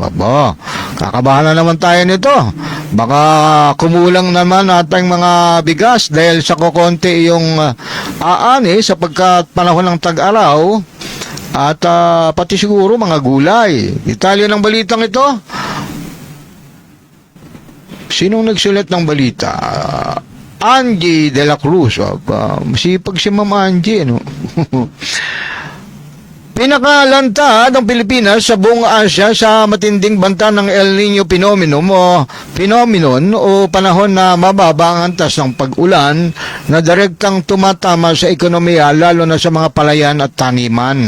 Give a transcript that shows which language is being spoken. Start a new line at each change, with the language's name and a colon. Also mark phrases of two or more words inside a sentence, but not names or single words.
Filipino: Aba, kakabahan na naman tayo nito. Baka kumulang naman ating mga bigas dahil sa kukonti yung aani sapagkat panahon ng tag-araw at pati siguro mga gulay. Detalye ng balitang ito. Sinong nagsulat ng balita? Angie de la Cruz. Masipag si Ma'am Angie, no? Pinakalantad ng Pilipinas sa buong Asia sa matinding banta ng El Nino phenomenon o panahon na mababa ang antas ng pag-ulan na direktang tumatama sa ekonomiya lalo na sa mga palayan at taniman.